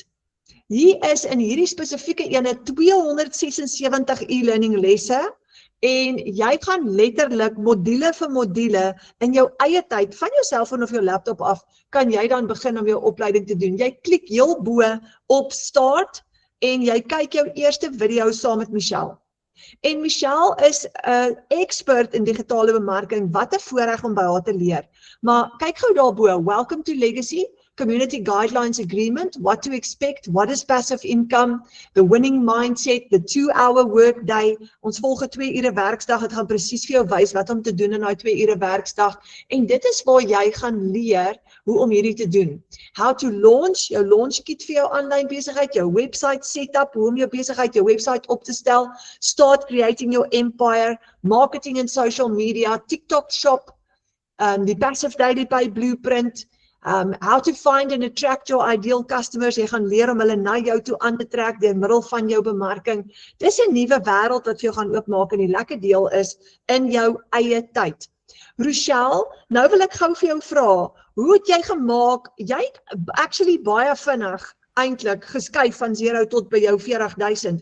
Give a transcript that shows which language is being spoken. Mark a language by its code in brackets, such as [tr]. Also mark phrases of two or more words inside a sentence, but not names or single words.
[af] Hier is in hierdie spesifieke ene 276 e-learning lesse en jy gaan letterlik module vir module in jou eie tyd van jou selfoon of jou laptop af, kan jy dan begin om jou opleiding te doen. Jy klik heel bo op start en jy kyk jou eerste video saam met Michelle. En Michelle is 'n expert in digitale bemarking, wat 'n voorreg om by haar te leer. Maar kyk gou daarbo, [en] welcome to Legacy, Community Guidelines Agreement, what to expect, what is passive income, the winning mindset, the 2-hour workday, [af] ons volgende 2 ure werksdag, het gaan presies vir jou wys wat om te doen in daai 2 ure werksdag, en dit is waar jy gaan leer hoe om hierdie te doen. [en] How to launch, [af] jou [en] launch kit [af] vir jou aanlyn besigheid, jou [en] website setup, [af] hoe om jou besigheid, jou website op te stel, [en] start creating your empire, marketing and social media, TikTok shop, die passive daily pay blueprint, how to find and attract your ideal customers, [af] jy gaan leer om hulle na jou toe aan te trek deur middel van jou bemarking. Dis 'n nuwe wêreld wat vir jou gaan oopmaak en die lekker deel is in jou eie tyd. Rochelle, nou wil ek gou vir jou vra, hoe het jy gemaak, jy het actually baie vinnig eintlik geskuif van 0 tot by jou 40,000.